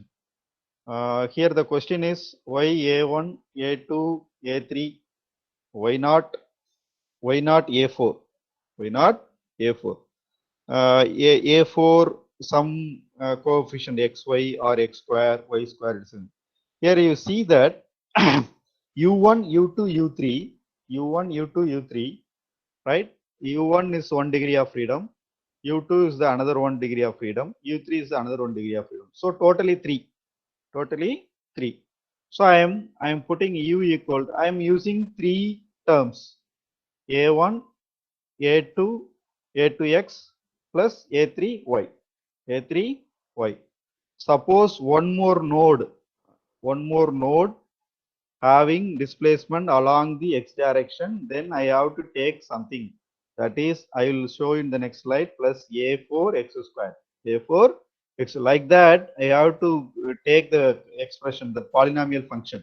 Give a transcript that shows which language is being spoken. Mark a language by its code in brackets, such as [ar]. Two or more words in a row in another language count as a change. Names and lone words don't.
[en] Here the question is why a1, a2, a3, why not a4, why not a4? A4 some coefficient xy or x square, y square. Here you see that u1, u2, u3, u1, u2, u3, right? u1 is 1 degree of freedom, u2 is the another 1 degree of freedom, u3 is the another 1 degree of freedom. So totally 3. So I am putting u equal, I am using 3 terms, a1, a2, a2x plus a3y, a3y. Suppose one more node having displacement along the x direction, then I have to take something, that is I will show in the next slide, plus a4 x square, a4 x, like that I have to take the expression, the polynomial function.